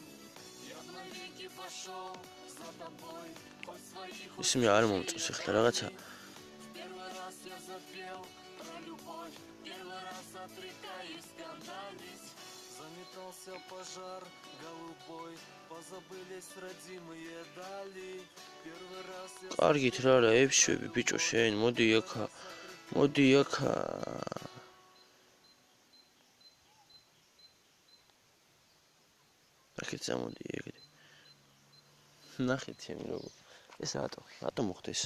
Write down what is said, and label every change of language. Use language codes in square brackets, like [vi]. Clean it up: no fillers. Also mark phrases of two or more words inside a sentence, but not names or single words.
[ru] Я в навеки пошел за тобой, хоть своих [ka] ისმე არ მომწონს ახლა რაღაცა. [ru] Первый раз я запел про любовь, первый раз отрекаюсь скандалить. Заметался пожар голубой, позабылись родимые дали. Первый раз я [ka] კარგით რა ეფშვები ბიჭო შენ, მოდი აქა. აქეთ წამოდი ეგრე. ნახეთ ჩემი როგორ. ეს რატო მოხდა ეს?